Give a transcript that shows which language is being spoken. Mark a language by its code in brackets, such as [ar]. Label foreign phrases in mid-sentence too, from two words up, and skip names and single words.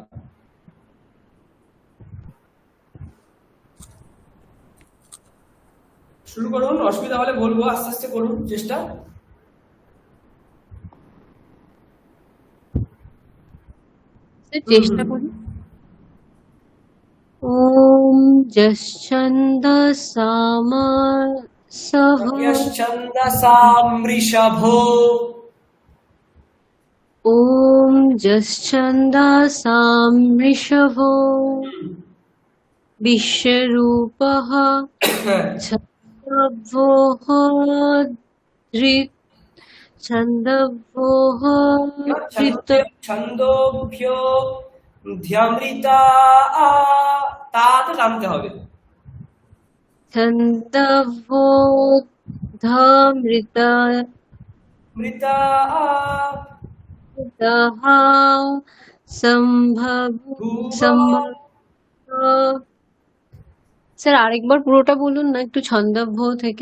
[bn] শুরু করুন, অসুবিধা হলে বলবো, আস্তে আস্তে করুন চেষ্টা। চেষ্টা করি। [sa] ওম यश्छन्दसां वृषभो ॐ यश्छन्दसां वृषभो विश्वरूपः छन्दोभ्योः छन्दोभ्यो ध्यमृता तात [bn] টানতে হবে। [sa] छन्दोभ्योऽधमृता মৃতা [bn] স্যার আরেকবার পুরোটা বলুন না, একটু ছন্দভ্য থেকে।